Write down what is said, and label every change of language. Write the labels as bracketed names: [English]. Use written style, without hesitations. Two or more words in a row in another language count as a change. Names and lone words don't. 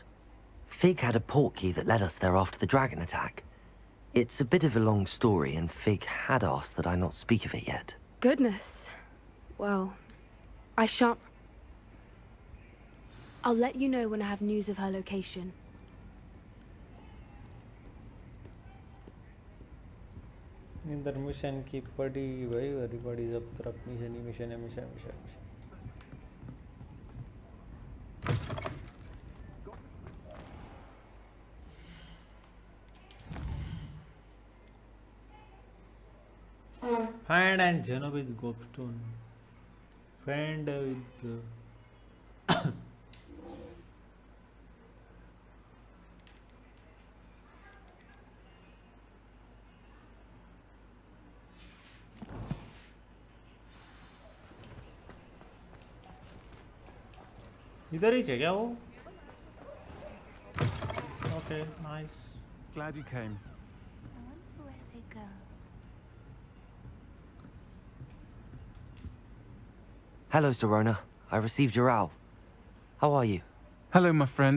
[English] Fig had a portkey that led us there after the dragon attack. It's a bit of a long story, and Fig had asked that I not speak of it yet. Goodness. Well, I shan't... I'll let you know when I have news of her location. [Hindi] इधर मिशन की पड़ी भाई everybody सब तरफ मिशन ही मिशन है मिशन. [English] Find and Genovese gobstone. Friend with the [Hindi] इधर ही है क्या वो? [English] Okay, nice. Glad you came. I wonder where they go. Hello, Serona. I received your owl. How are you? Hello, my friend.